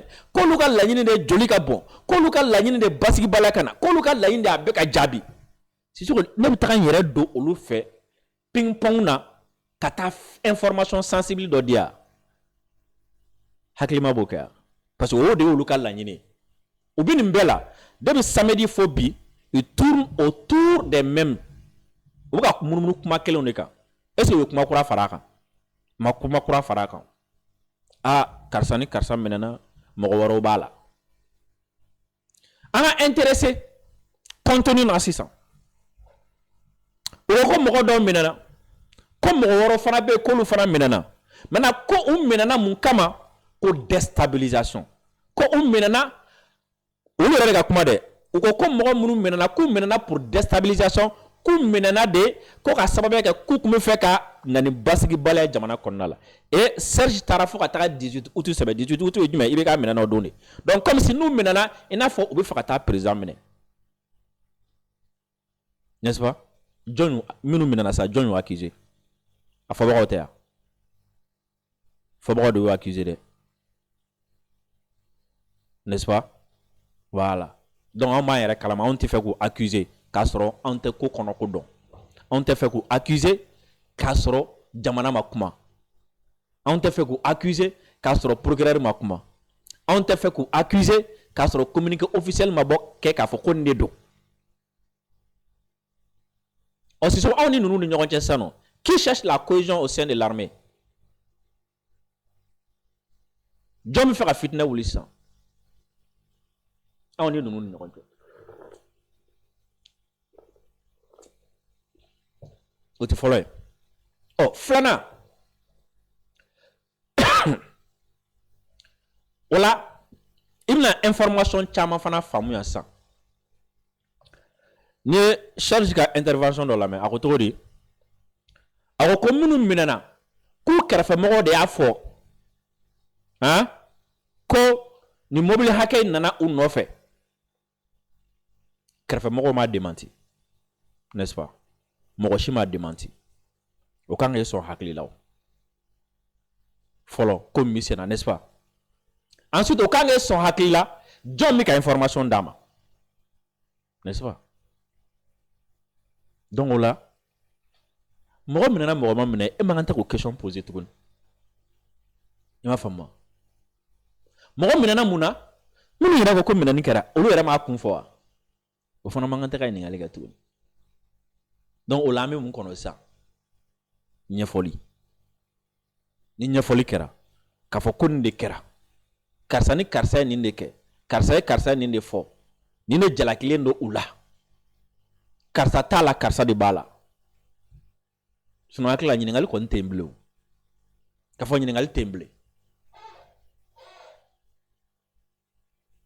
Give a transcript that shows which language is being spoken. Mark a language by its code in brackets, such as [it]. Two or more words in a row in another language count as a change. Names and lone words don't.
[bm] k'olu ka laɲini de joli ka bɔn k'olu ka laɲini de basigibaliya ka na k'olu ka laɲini de a bɛ ka jaabi Sisoko ne bɛ taga n yɛrɛ don olu fɛ ping pong na ka taa [fr] information sensible [bm] dɔ di yan hakilima b'o kɛ yan [fr] parce que [bm] o de ye olu ka laɲini u bɛ nin bɛɛ la [fr] depuis samedi [bm] fo bi [fr] ils tournent autour des mêmes [bm] u bɛ ka munumunu kuma kelenw de kan est-ce que u ye kuma kura fara a kan ma kuma kura fara a kan karisa ni karisa minɛna mɔgɔ wɛrɛw b'a la an ka intéressé contenu na sisan o ko mɔgɔ dɔw minɛna ko mɔgɔ wɛrɛw fana bɛ yen k'olu fana minɛna maintenant ko u minɛna mun kama ko déstabilisation ko u minɛna olu yɛrɛ de ka kuma dɛ u ko mɔgɔ minnu minɛna k'u minɛna [fr] pour déstabilisation [bm] k'u minɛna de ko ka sababuya kɛ k'u tun bɛ fɛ ka na ni basigibaliya jamana kɔnɔna la et Serge taara fo ka taga 18 août sɛbɛn 18 août ye jumɛn i bɛ k'a minɛna o don de [fr] donc comme si [bm] n'u minɛna i n'a fɔ u bɛ fɛ ka taa président minɛ [fr] n'est-ce pas [bm] jɔn minnu minɛna sa jɔn y'u accusé a fɔbagaw tɛ yan fɔbagaw de y'u accusé dɛ n'est-ce [fr] pas voilà donc [bm] anw b'an yɛrɛ kalama anw tɛ fɛ k'u accuser k'a sɔrɔ anw tɛ ko kɔnɔ ko dɔn anw tɛ fɛ k'u accuser k'a sɔrɔ jamana ma kuma anw tɛ fɛ k'u accuser k'a sɔrɔ procureur ma kuma anw tɛ fɛ k'u accuser k'a sɔrɔ [fr] communiqué officiel [bm] ma bɔ kɛ k'a fɔ ko nin de don ɔ Sisoko anw ni ninnu ni ɲɔgɔn cɛ sisan nɔ [fr] qui cherche la cohésion au sein de l'armée [bm] jɔn bɛ fɛ ka fitinɛ wuli sisan anw ni ninnu ni ɲɔgɔn cɛ o tɛ fɔlɔ ye ɔ filanan o la i bɛna information caman fana faamuya sisan ni ye Serge ka intervention dɔ lamɛn a ko cogo di a ko ko minnu minɛna k'u kɛrɛfɛmɔgɔw de y'a fɔ ko ni mobili hakɛ in nana u nɔfɛ kɛrɛfɛmɔgɔw m'a démenti [fr] n'est-ce pas [bm] mɔgɔ si m'a démenti o kan ka sɔn hakili la o fɔlɔ ko min bɛ sen na [fr] n'est-ce pas [bm] ensuite o kan ka sɔn hakili la jɔn bɛ ka information d'a ma [fr] n'est-ce pas [bm] donc o la mɔgɔ minɛna mɔgɔ ma minɛ e man kan tɛ k'o [fr] question poser [bm] tuguni i m'a faamu mɔgɔ minɛna mun na minnu yɛrɛ ko minɛni kɛra olu yɛrɛ m'a kun fɔ wa o fana man kan tɛ ka ɲininkali kɛ tuguni donc o la an bɛ mun kɔnɔ sisan ɲɛfɔli ni ɲɛfɔli kɛra k'a fɔ ko nin de kɛra karisa ni karisa ye nin de kɛ karisa ye karisa ye nin de fɔ nin de jalakilen don u la karisa t'a la karisa de b'a la sinon hakili la ɲininkali kɔni tɛ yen bilen o k'a fɔ ɲininkali tɛ yen bilen